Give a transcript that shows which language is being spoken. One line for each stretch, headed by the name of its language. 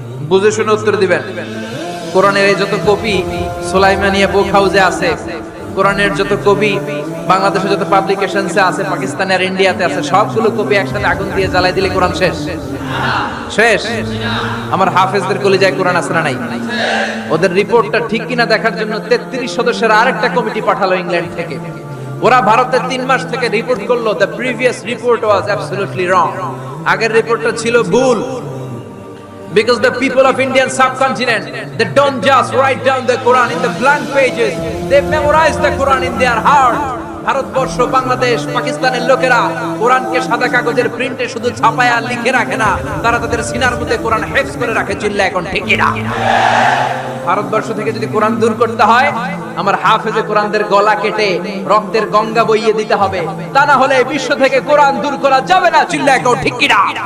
Bangla: বুঝে শুনে উত্তর দিবেন। কোরআনের এই যত কপি সুলাইমানিয়া বুক হাউসে আছে, কোরআনের যত কপি বাংলাদেশে যত পাবলিকেশনসে আছে, পাকিস্তানে আর ইন্ডিয়াতে আছে, সবগুলো কপি একসাথে আগুন দিয়ে জ্বালাই দিলে কোরআন শেষ? শেষ? আমার হাফেজদের কলিজায় কোরআন আছে না নাই? ওদের রিপোর্টটা ঠিক কিনা দেখার জন্য 33 সদস্যের আরেকটা কমিটি পাঠালো ইংল্যান্ড থেকে। ওরা ভারতে 3 মাস থেকে রিপোর্ট করলো,
English: The previous report was absolutely wrong.
Bangla: আগের রিপোর্টটা ছিল ভুল।
English: Because the people of Indian subcontinent, they don't just write down the Quran in the blank pages, they memorize the Quran in their heart.
Bangla: Bharatvarsha, Bangladesh, পাকিস্তানের লোকেরা কোরআনকে সাদা কাগজের প্রিন্টে শুধু ছাপায় আর লিখে রাখে না, তারা তাদের সিনার মধ্যে কোরআন হেফজ করে রাখে। চিল্লা এখন ঠিক না? ভারতবর্ষ থেকে যদি কোরআন দূর করতে হয়, আমার হাফেজে কোরআনদের গলা কেটে রক্তের গঙ্গা বইয়ে দিতে হবে, তা না হলে বিশ্ব থেকে কোরআন দূর করা যাবে না। চিল্লা এখন ঠিক না?